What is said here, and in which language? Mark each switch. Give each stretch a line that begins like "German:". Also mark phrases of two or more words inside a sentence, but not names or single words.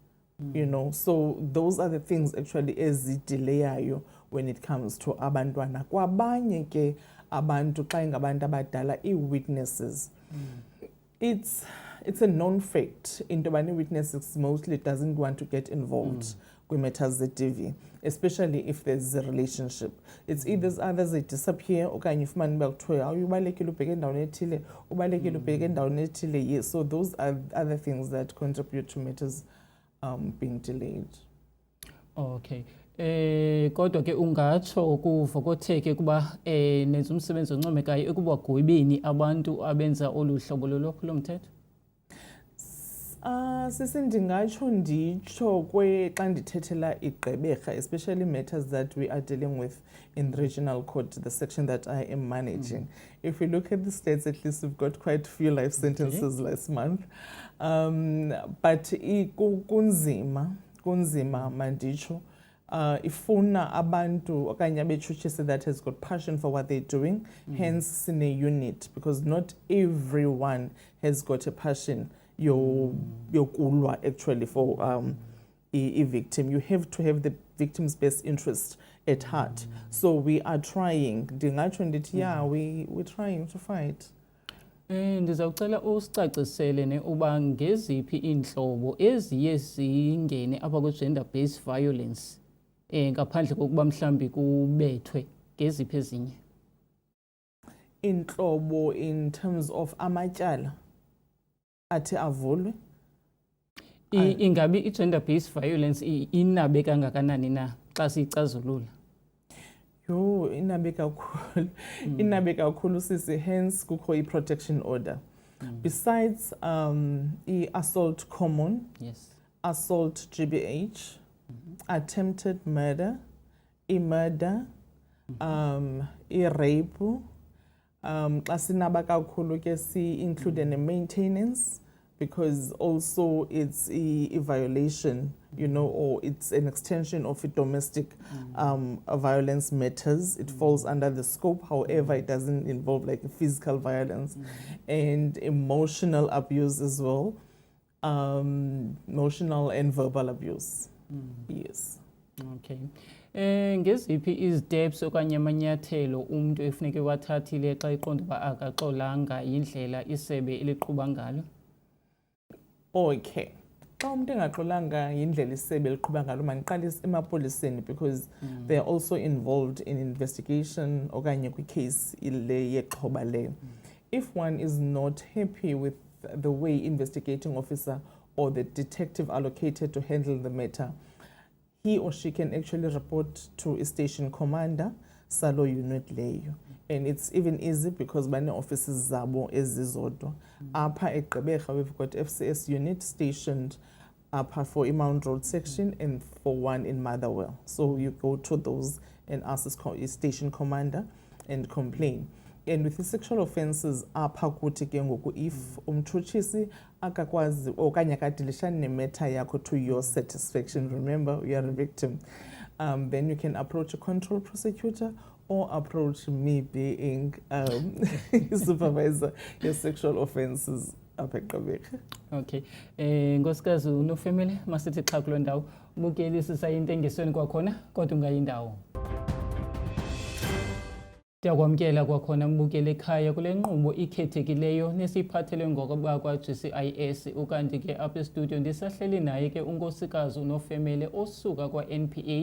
English: So those are the things actually ezidelayayo when it comes to abantwana.
Xhosa: Kwabanye ke abantu xa ingabantu abadala,
English: i-witnesses, it's a known fact
Xhosa: into bani
English: witnesses mostly doesn't want to get involved with matters ze-DV, especially if there's a relationship. It's either others they disappear,
Xhosa: okanye ufumane uba kuthiwe ubalekile ubheke endaweni ethile, ubalekile ubheke endaweni ethile.
English: Yes, so those are other things that contribute to matters being delayed. Okay.
Xhosa: Kodwa ke ungatsho kuvokotheke kuba nenza umsebenzi oncomekayo ekubagwebeni abantu abenza olu hlobo lolwaphulomthetho? Sisindingatsho nditsho xa ndithethela igqebekha,
English: especially matters that we are dealing with in the regional court, the section that I am managing. If we look at the states, at least we've got quite a few life sentences last month.
Xhosa: But kunzima manditsho. Ifuna abantu okanye abetshutshisi
English: that has got passion for what they're doing, hence sine unit, because not everyone has got a passion yokulwa actually for a victim. You have to have the victim's best interest at heart. So we are trying.
Xhosa: Ndingatsho ndithi
English: we're trying to fight.
Xhosa: Ndizawucela usicacisele uba ngeziphi iintlobo eziye zingene apha kwi-
English: gender based violence
Xhosa: ngaphandle kokuba mhlambi kubethwe, ngeziphi ezinye? Intlobo
English: in terms of
Xhosa: amatyala athi avulwe? Ingabi i-
English: gender based violence
Xhosa: inabe kangakanani na xa siyicazulula? Yho, inabe kakhulu. Inabe kakhulu sisi, hence kukho i-
English: protection order. Besides i-assault common, Yes. assault GBH, attempted murder, i-murder, i-rape,
Xhosa: xa sinaba kakhulu ke
English: si-include ne-maintenance, because also it's a violation, you know, or it's an extension of a domestic violence matters. It falls under the scope, however, it doesn't involve like physical violence and emotional abuse as well, emotional and verbal abuse. Yes. Okay.
Xhosa: Ngeziphi iziteps okanye amanyathelo umuntu efuneke wathathile xa iqonda uba akaxolanga indlela isebe eliqhuba ngalo? Okay. Xa umuntu engaxolanga indlela isebe eliqhuba ngalo, maniqale emapoliseni,
English: because they are also involved in investigation
Xhosa: okanye kwicase le yexhoba leyo.
English: If one is not happy with the way investigating officer or the detective allocated to handle the matter, he or she can actually report to a station commander salo unit leyo. And it's even easy because bane offices
Xhosa: zabo ezizodwa.
English: Apha eGqeberha we've got FCS unit stationed apha for Mount Road section and for one in Motherwell. So you go to those and ask the station commander and complain. And with the sexual offences
Xhosa: apha kuthi ke ngoku,
English: if
Xhosa: umtshutshisi akakwazi okanye akadilishani nematter yakho
English: to your satisfaction, remember you are a victim, then you can approach a control prosecutor or approach me being supervisor your sexual offences apha eGqeberha. Okay.
Xhosa: Nkosikazi uNofemele, masithi xa kuloo ndawo ubukeli sisayintengisweni kwakhona kodwa ungayindawo. Ndiyakwamkela kwakhona mbukeli ekhaya kule nkqubo ikhethekileyo nesiyiphathelwe ngokuba kwa-GCIS, ukanti ke apha estudio ndisahleli naye ke unkosikazi uNofemele osuka kwa-NPA.